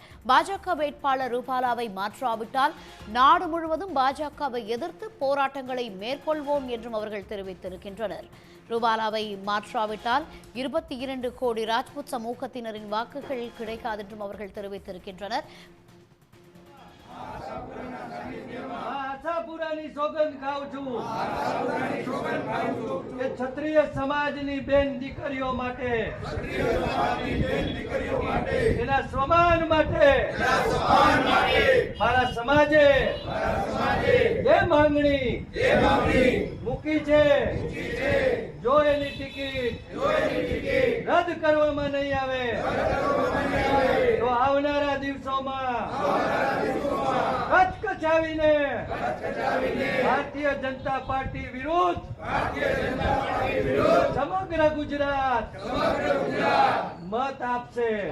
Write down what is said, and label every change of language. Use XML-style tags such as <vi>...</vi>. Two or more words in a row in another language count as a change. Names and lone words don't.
<ta>பாஜக வேட்பாளர் ரூபாலாவை மாற்றாவிட்டால் நாடு முழுவதும் பாஜகவை எதிர்த்து போராட்டங்களை மேற்கொள்வோம் என்றும் அவர்கள் தெரிவித்திருக்கின்றனர். ரூபாலாவை மாற்றாவிட்டால் 22 கோடி ராஜ்புத் சமூகத்தினரின் வாக்குகள் கிடைக்காது என்றும் அவர்கள் தெரிவித்திருக்கின்றனர்.</ta> <gu>આશાપુરાની સોગંદ ખાઉં છું કે ક્ષત્રિય સમાજની બેન દીકરીઓ માટે એના સ્વમાન માટે મારા સમાજે જે માંગણી મૂકી છે જો એની ટિકિટ રદ કરવામાં નહીં આવે તો આવનારા દિવસોમાં કચકચાવીને ભારતીય જનતા પાર્ટી વિરુદ્ધ સમગ્ર ગુજરાત મત આપશે.</gu>